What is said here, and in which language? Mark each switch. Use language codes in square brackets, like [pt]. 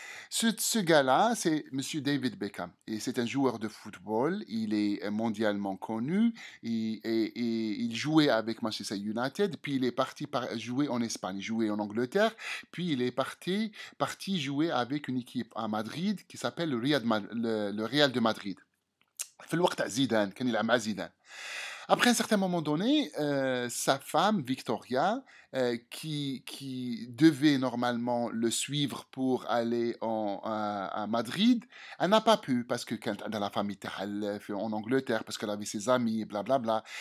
[fr] Ce gars-là, c'est Monsieur David Beckham. Et c'est un joueur de football. Il est mondialement connu. Et il jouait avec Manchester United. Puis il est parti jouer en Espagne, jouer en Angleterre. Puis il est parti jouer avec une équipe à Madrid qui s'appelle le Real de Madrid. [ar] في الوقت تاع زيدان كان يلعب مع زيدان. [fr] Après un certain moment donné, sa femme, Victoria, qui devait normalement le suivre pour aller à Madrid, elle n'a pas pu parce que quand dans la famille en Angleterre, parce qu'elle avait ses amis, blablabla.